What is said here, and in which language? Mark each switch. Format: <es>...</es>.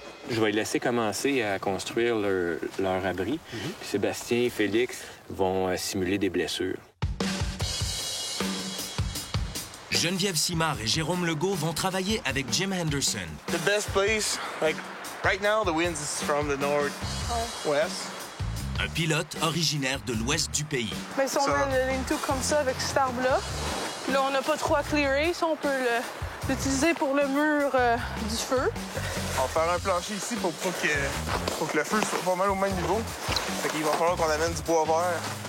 <fr>Je vais les laisser commencer à construire leur abri. Puis Sébastien et Félix vont simuler des blessures. Geneviève Simard et Jérôme Legault vont travailler avec Jim Henderson.</fr> <en>The best place, like right now, the winds is from the northwest.</en> <fr>Un pilote originaire de l'ouest du pays. Mais si on met le lean-to comme ça avec cet arbre-là, là, on n'a pas trop à clearer. Ça, on peut l'utiliser pour le mur du feu. On va faire un plancher ici pour que le feu soit pas mal au même niveau. Fait qu'il va falloir qu'on amène du bois vert.</fr>